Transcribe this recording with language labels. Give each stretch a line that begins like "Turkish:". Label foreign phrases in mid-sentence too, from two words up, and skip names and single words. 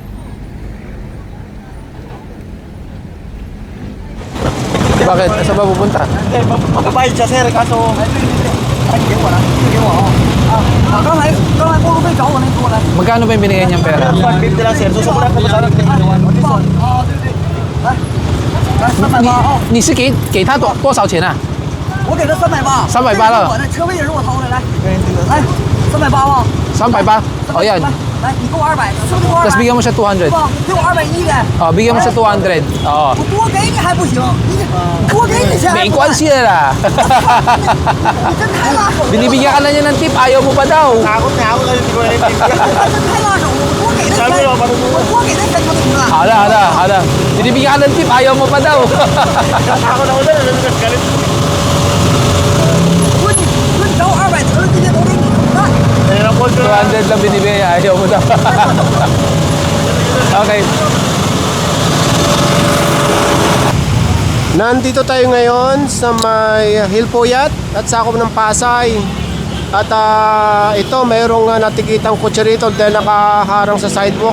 Filipino: Bakit? Saan ba pupunta? Magbabayad siya sir, kaso... Magkano ba yung binigay niyang pera? 150 lang sir. Susubukan ko masarap.
Chinese: 你是给他多少钱啊？我给他380 380了我的车位也是我掏的，来，来 380吗？ 300吧?
Filipino: O yan.
Chinese: 来，你给我200，是不是给我200？
Filipino: Tapos bigyan mo siya 200.
Chinese: 不，给我210的。
Filipino: O, bigyan mo siya 200. Oo.
Chinese: 我多给你还不行，你多给你钱还不没关系啦. 你真太拉手了，
Filipino: Binibigyan ka na niya ng tip, ayaw mo pa daw. Takot na ako kasi hindi ko na yung
Chinese: 真太拉手了，我多给那钱，我多给那钱就行了。
Filipino: Hala. Binibigyan ka ng tip, ayaw mo pa daw. Takot ako na, galit.
Chinese: 说你找我200得了，这些都给你，那
Filipino: Kaya po siya. 200 lang binibigay, ayaw mo daw. Okay. Nandito tayo ngayon sa may Hilpuyat at sakop ng Pasay. At ito, mayroong natikitang kotse rito dahil nakaharang sa sidewalk.